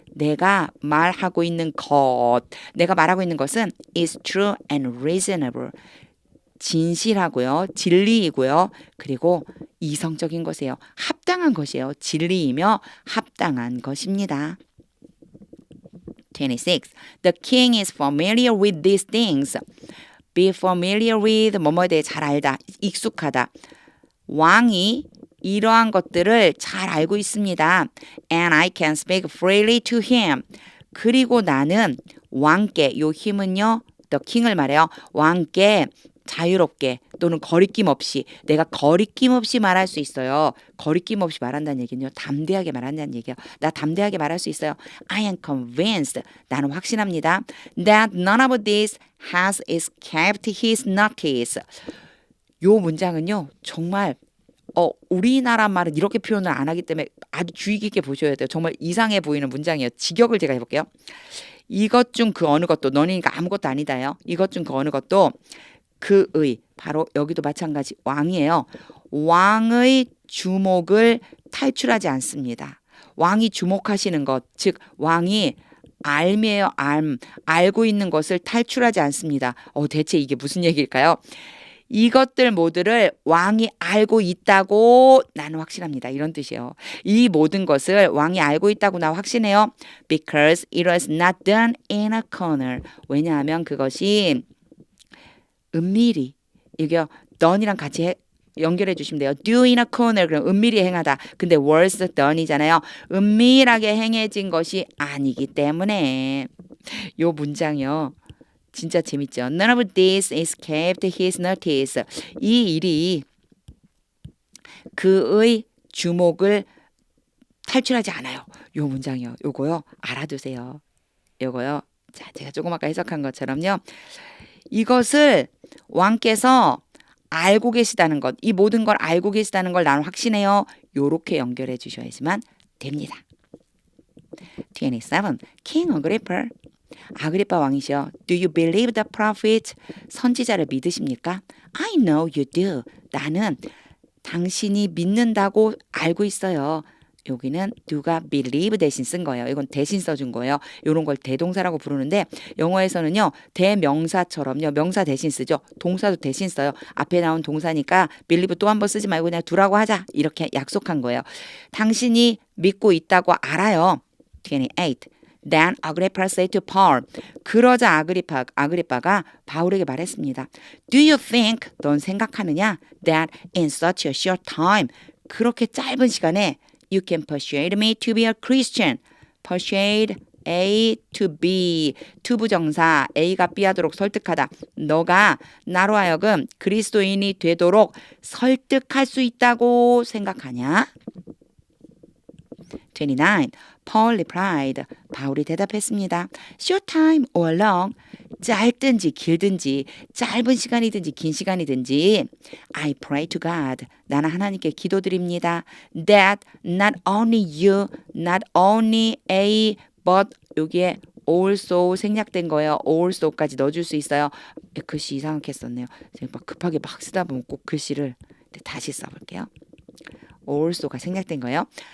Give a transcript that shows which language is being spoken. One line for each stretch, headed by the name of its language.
Korean: 내가 말하고 있는 것. 내가 말하고 있는 것은
English: is true and reasonable.
Korean: 진실하고요. 진리이고요. 그리고 이성적인 것이에요. 합당한 것이에요. 진리이며 합당한 것입니다. 26.
English: The king is familiar with these things. Be familiar with
Korean: 뭐뭐에 대해 잘 알다. 익숙하다. 왕이 이러한 것들을 잘 알고 있습니다.
English: And I can speak freely to him.
Korean: 그리고 나는 왕께, 요 힘은요. The king을 말해요. 왕께 자유롭게 또는 거리낌 없이 내가 거리낌 없이 말할 수 있어요. 거리낌 없이 말한다는 얘기는요. 담대하게 말한다는 얘기예요. 나 담대하게 말할 수 있어요.
English: I am convinced.
Korean: 나는 확신합니다.
English: That none of this has escaped his notice.
Korean: 요 문장은요. 정말 우리나라 말은 이렇게 표현을 안 하기 때문에 아주 주의 깊게 보셔야 돼요. 정말 이상해 보이는 문장이에요. 직역을 제가 해볼게요. 이것 중 그 어느 것도 너니까 아무것도 아니다요. 이것 중 그 어느 것도 그의 바로 여기도 마찬가지 왕이에요. 왕의 주목을 탈출하지 않습니다. 왕이 주목하시는 것, 즉 왕이 알미에요. 알고 있는 것을 탈출하지 않습니다. 대체 이게 무슨 얘기일까요? 이것들 모두를 왕이 알고 있다고 나는 확신합니다. 이런 뜻이에요. 이 모든 것을 왕이 알고 있다고 나 확신해요.
English: Because it was not done in a corner.
Korean: 왜냐하면 그것이 은밀히 이게요. done이랑 같이 연결해 주시면 돼요.
English: do in a corner
Korean: 그럼 은밀히 행하다. 근데 was done이잖아요. 은밀하게 행해진 것이 아니기 때문에 요 문장이요. 진짜 재밌죠.
English: None of this escaped his notice.
Korean: 이 일이 그의 주목을 탈출하지 않아요. 요 문장이요. 요거요. 알아두세요. 요거요. 자, 제가 조금 아까 해석한 것처럼요. 이것을 왕께서 알고 계시다는 것, 이 모든 걸 알고 계시다는 걸 나는 확신해요. 요렇게 연결해 주셔야지만 됩니다. 27. King Agrippa. 아그리파 왕이시여.
English: Do you believe the prophet?
Korean: 선지자를 믿으십니까?
English: I know you do.
Korean: 나는 당신이 믿는다고 알고 있어요. 여기는 do가 believe 대신 쓴 거예요. 이건 대신 써준 거예요. 이런 걸 대동사라고 부르는데 영어에서는요. 대명사처럼요. 명사 대신 쓰죠. 동사도 대신 써요. 앞에 나온 동사니까 believe 또 한 번 쓰지 말고 그냥 두라고 하자. 이렇게 약속한 거예요. 당신이 믿고 있다고 알아요. 28.
English: Then Agrippa said to Paul.
Korean: 그러자 아그리빠가 바울에게 말했습니다.
English: Do you think,
Korean: 넌 생각하느냐?
English: That in such a short time,
Korean: 그렇게 짧은 시간에
English: you can persuade me to be a Christian. Persuade A to B.
Korean: 투부정사 A가 B 하도록 설득하다. 너가 나로 하여금 그리스도인이 되도록 설득할 수 있다고 생각하냐? 29.
English: Paul replied.
Korean: 바울이 대답했습니다.
English: Short time or long.
Korean: 짧든지 길든지 짧은 시간이든지 긴 시간이든지
English: I pray to God.
Korean: 나는 하나님께 기도드립니다.
English: That not only you, not only A, but
Korean: 여기에
English: also
Korean: 생략된 거예요. also까지 넣어줄 수 있어요. 글씨 이상하게 썼네요. 제가 막 급하게 막 쓰다 보면 꼭 글씨를 다시 써볼게요. also가 생략된 거예요.